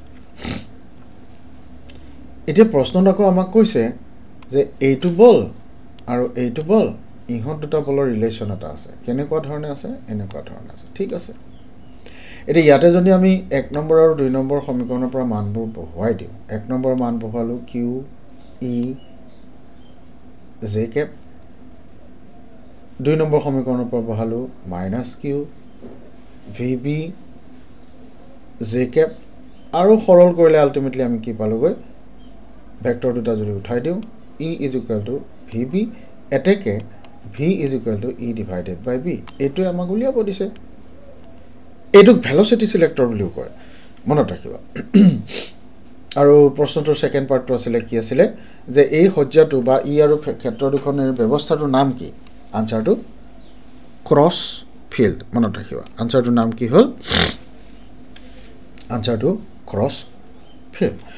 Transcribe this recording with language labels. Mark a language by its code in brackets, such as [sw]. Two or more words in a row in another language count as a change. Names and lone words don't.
[as] এতিয়া প্ৰশ্নটো আকৌ আমাক কৈছে যে এইটো বল আৰু এইটো বল ইহঁত দুটা বলৰ ৰিলেচন এটা আছে কেনেকুৱা ধৰণে আছে এনেকুৱা ধৰণে আছে ঠিক আছে এতিয়া ইয়াতে যদি আমি 1 নম্বৰ আৰু 2 নম্বৰ সমীকৰণৰ পৰা মানবোৰ বহুৱাই দিওঁ 1 নম্বৰ মান বহুৱালো q e j cap 2 নম্বৰ সমীকৰণৰ পৰা বহুৱালো -q vb j cap আৰু সৰল কৰিলে আলটিমেটলি আমি কি পালোগৈ ভেক্টৰ দুটা যদি উঠাই দিওঁ e vb এতেকে v e [en] divided by [as] b এইটো আমাক উলিয়াব দিছে এইটোক [en] velocity selector [as] বুলিও কয় মনত ৰাখিবা আৰু প্ৰশ্নটোৰ [en] second part [as] আছিল কি আছিল যে এই সজ্জাটো বা ই আৰু ক্ষেত্ৰ দুখনৰ ব্যৱস্থাটোৰ নাম কি আনসাৰটো [en] cross field [as] মনত ৰাখিবা আনসাৰটোৰ নাম কি হ'ল আনসাৰটো [en] cross field